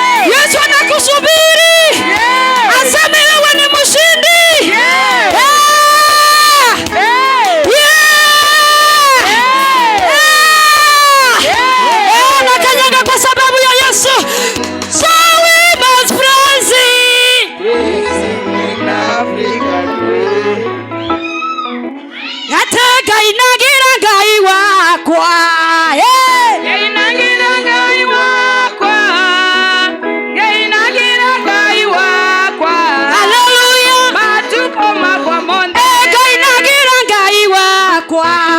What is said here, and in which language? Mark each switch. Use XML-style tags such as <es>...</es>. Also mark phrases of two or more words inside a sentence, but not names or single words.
<sw>Yesu anakusubiri. Aseme wewe ni mshindi. Eh! Yeah! Eh! Eh, nakanyaga kwa sababu ya Yesu.</sw> <en>So we must praise him. Praise him in Africa, praise.</en> <ki>Ate Ngai nagira Ngai wakwa, eh. Ngai nagira Ngai wakwa. Ngai nagira Ngai wakwa. Hallelujah. Matuko makwa monde. Eh, Ngai nagira Ngai wakwa.</ki>